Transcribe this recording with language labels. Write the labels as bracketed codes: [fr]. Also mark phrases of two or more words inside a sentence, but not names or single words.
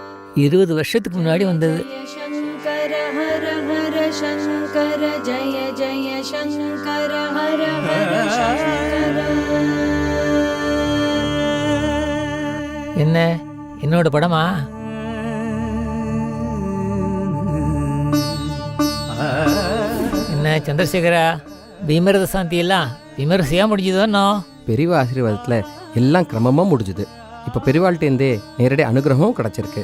[ta] 20 வருஷத்துக்கு முன்னாடி வந்தது. [sa] शङ्कर हर हर शङ्कर जय जय शङ्कर हर हर शङ्कर. [ta] என்ன என்னோட படமா? என்ன சந்திரசேகரா, பீமரத சாந்தி எல்லாம் விமரிசையாக முடிஞ்சதோன்னோ? பெரியவா ஆசீர்வாதத்தில் எல்லாம் கிரமமாக முடிஞ்சுது. இப்போ பெரியவாள்கிட்டேருந்தே நேரடி அனுகிரகமும் கிடச்சிருக்கு.